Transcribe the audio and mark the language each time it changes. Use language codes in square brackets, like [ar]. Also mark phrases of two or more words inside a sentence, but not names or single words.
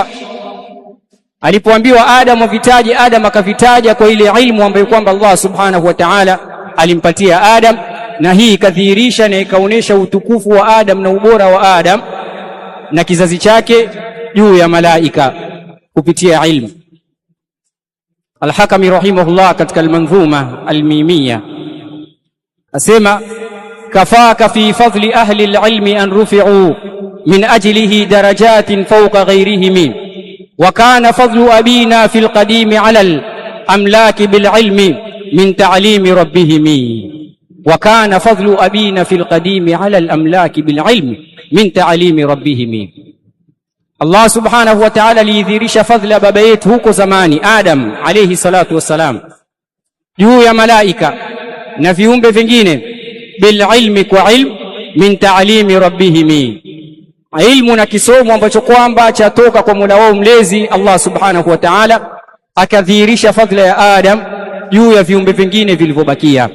[sw] Alipoambiwa Adam avitaje, Adam akavitaja kwa ile ilmu ambayo kwamba Allah [ar] سبحانه وتعالى [sw] alimpatia Adam, na hii ikadhihirisha na ikaonesha utukufu wa Adam na ubora wa Adam na kizazi chake juu ya malaika kupitia ilmu. Al-Hakami rahimahullah katika al-Manzuma al-Mimiyya asema, [ar] كفاك في فضل أهل العلم أن رفعوا من أجله درجات فوق غيرهم، وكان فضل أبينا في القديم على الأملاك بالعلم من تعليم ربهم. وكان فضل أبينا في القديم على الأملاك بالعلم من تعليم ربهم. [sw] Allah [ar] سبحانه وتعالى [sw] alidhihirisha fadhila baba yetu huko zamani Adam [ar] عليه الصلاة والسلام [sw] juu ya malaika na viumbe vingine, [ar] بالعلم, [sw] kwa ilmu, [ar] من تعليم ربهم, [sw] ilmu na kisomo ambacho kwamba chatoka kwa Mola wao mlezi Allah [ar] سبحانه وتعالى, [sw] akadhihirisha fadhila ya Adam juu ya viumbe vingine vilivyobakia.